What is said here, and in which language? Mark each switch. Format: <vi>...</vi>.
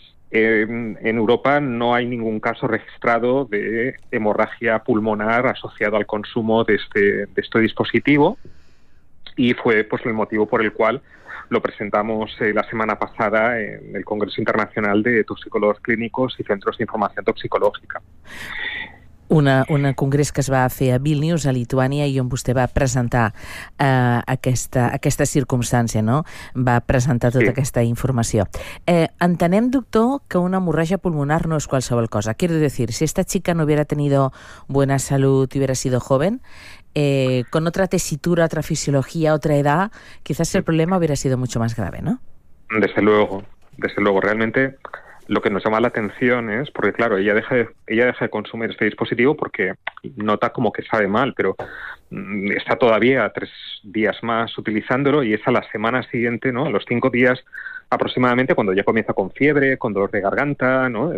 <es>En Europa no hay ningún caso registrado de hemorragia pulmonar asociado al consumo de este dispositivo, y fue pues el motivo por el cual lo presentamos la semana pasada en el Congreso Internacional de Toxicólogos Clínicos y Centros de Información Toxicológica.</es> <ca>Un congrés que es va fer a Vilnius, a Lituània, i on vostè va presentar aquesta circumstància, no? Va presentar tota aquesta informació. Entenem, doctor, que una hemorràgia pulmonar no és qualsevol cosa.</ca> <es>Quiero decir, si esta chica no hubiera tenido buena salud y hubiera sido joven, con otra tesitura, otra fisiología, otra edad, quizás el problema hubiera sido mucho más grave, ¿no? Desde luego, realmente lo que nos llama la atención es, porque claro, ella deja de consumir este dispositivo porque nota como que sabe mal, pero está todavía 3 días más utilizándolo, y es a la semana siguiente, ¿no? A los 5 días aproximadamente, cuando ya comienza con fiebre, con dolor de garganta, ¿no?</es>